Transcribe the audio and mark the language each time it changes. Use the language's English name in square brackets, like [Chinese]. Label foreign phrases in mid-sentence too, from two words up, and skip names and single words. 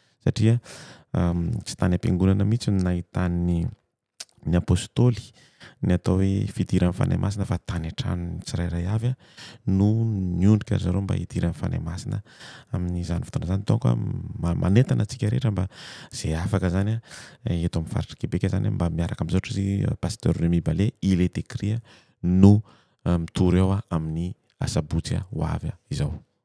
[Malagasy] Satria, um, tsy tany am-piangonana mihitsy no nahitan'ny, ny apôstôly ny atao hoe fidiran'ny fanahy masina fa tany an-tranony tsirairay avy a, no niondrika zareo mba hidiran'ny fanahy masina amin'izany fotoana izany. Donc a, ma-, manentana antsika rehetra mba izay afaka izany a, eto amin'ny faritra Québec izany a, mba miaraka amin'izao ohatra izy, [French] euh, pasteur Rémy Balé, il est écrit a, [Malagasy] no, euh, mitory ao a, amin'ny asabotsy a, ho avy a, izao.